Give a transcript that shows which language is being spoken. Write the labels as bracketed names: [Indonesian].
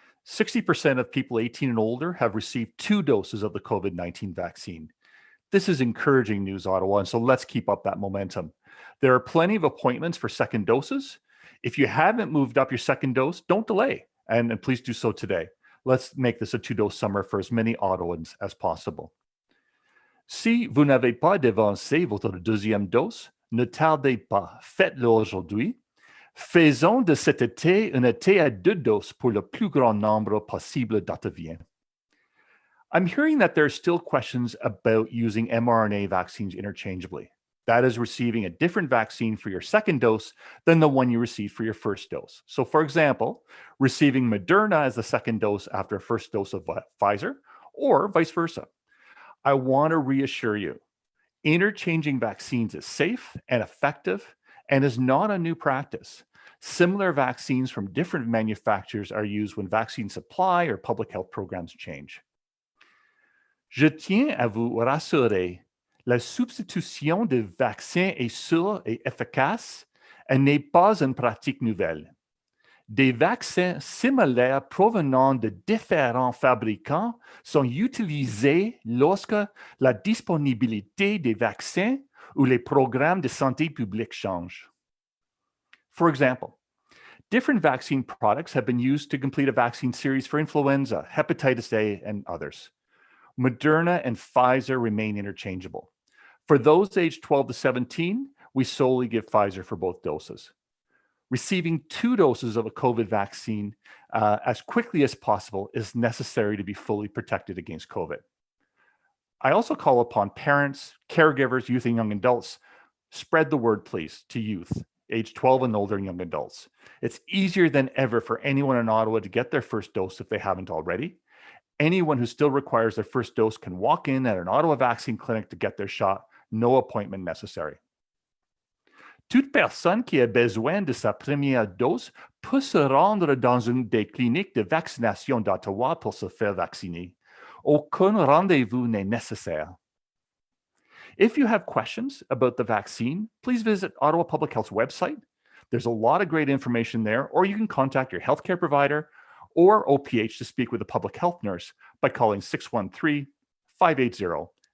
[English] 60% of people 18 and older have received 2 doses of the COVID-19 vaccine. This is encouraging news, Ottawa, and so let's keep up that momentum. There are plenty of appointments for second doses. If you haven't moved up your second dose, don't delay, and please do so today. Let's make this a 2-dose summer for as many Ottawans as possible. [French] Si vous n'avez pas devancé votre deuxième dose, ne tardez pas, faites-le aujourd'hui. Faisons de cet été un été à 2 doses pour le plus grand nombre possible d'Ottaviens. [English] I'm hearing that there are still questions about using mRNA vaccines interchangeably. That is receiving a different vaccine for your second dose than the one you received for your first dose. So for example, receiving Moderna as the second dose after a first dose of Pfizer, or vice versa. I want to reassure you, interchanging vaccines is safe and effective and is not a new practice. Similar vaccines from different manufacturers are used when vaccine supply or public health programs change. [French] Je tiens à vous rassurer, la substitution de vaccins est sûre et efficace et n'est pas une pratique nouvelle. des vaccins similaires provenant de différents fabricants sont utilisés lorsque la disponibilité des vaccins ou les programmes de santé publique changent. [English] For example, different vaccine products have been used to complete a vaccine series for influenza, hepatitis A, and others. Moderna and Pfizer remain interchangeable. For those aged 12 to 17, we solely give Pfizer for both doses. Receiving 2 doses of a COVID vaccine as quickly as possible is necessary to be fully protected against COVID. I also call upon parents, caregivers, youth, and young adults, spread the word, please, to youth, age 12 and older, and young adults. It's easier than ever for anyone in Ottawa to get their first dose if they haven't already. Anyone who still requires their first dose can walk in at an Ottawa vaccine clinic to get their shot, no appointment necessary. [French] Toute personne qui a besoin de sa première dose peut se rendre dans une des cliniques de vaccination d'Ottawa pour se faire vacciner. Aucun rendez-vous n'est nécessaire. [English] If you have questions about the vaccine, please visit Ottawa Public Health's website. There's a lot of great information there, or you can contact your healthcare provider or OPH to speak with a public health nurse by calling 613-580-6744.